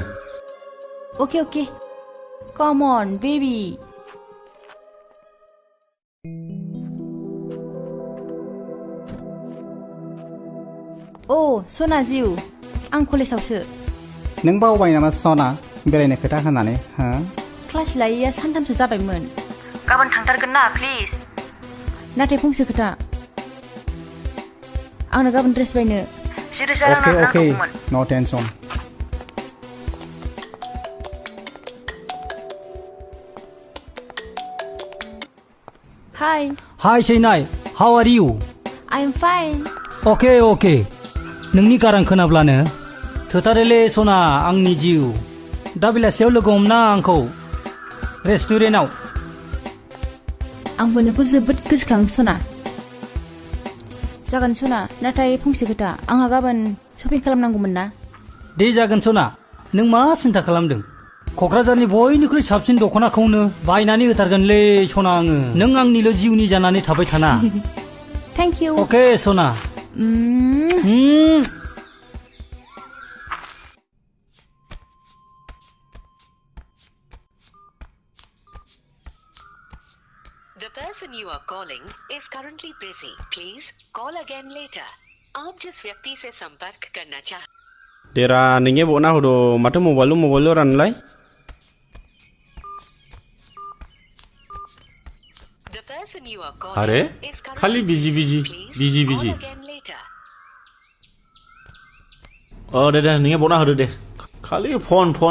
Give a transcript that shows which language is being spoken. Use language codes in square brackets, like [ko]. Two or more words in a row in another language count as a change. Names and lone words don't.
[en] okay come on baby [brx] ओ सना जिउ आं कलेजावसो नों बावबाय नामा सना बेरायनो खोथा होनानै हो क्लास लायैया सानथामसो जाबायमोन गाबोन थांथारगोन ना प्लिज नाथाय फंसे खोथा आंनो गाबोन ड्रेस बायनो 10,000 रां नांगौमोन [en] no tension Hi swinai, how are you? I'm fine. Okay. [brx] नोंनि गारां खोनाब्लानो थोथारोलै सना आंनि जिउ दा बेलासियाव लोगो हमना आंखौ रेस्टुरेन्टआव आंबो नोंखौ जोबोद गोसोखाङो सना जागोन सना नाथाय फंसे खोथा आंहा गाबोन शपिं खालामनांगौमोन ना दे जागोन सना नों मा सिन्था खालामदों क'क्राझारनि बयनिख्रुइ साबसिन दख'नाखौनो बायनानै होथारगोनलै सना आङो नों आंनिल' जिउनि जानानै थाबाय थाना [en] thank you [brx] अके सना [en] The person you are calling is currently busy. Please call again later. [hi] आप जिस व्यक्ति से संपर्क करना चाह [brx] देरा नोंगे बना होदो माथो मबाइल रानलाय अरे खाली बिजी दे नोंगे बना होदो दे खाली फन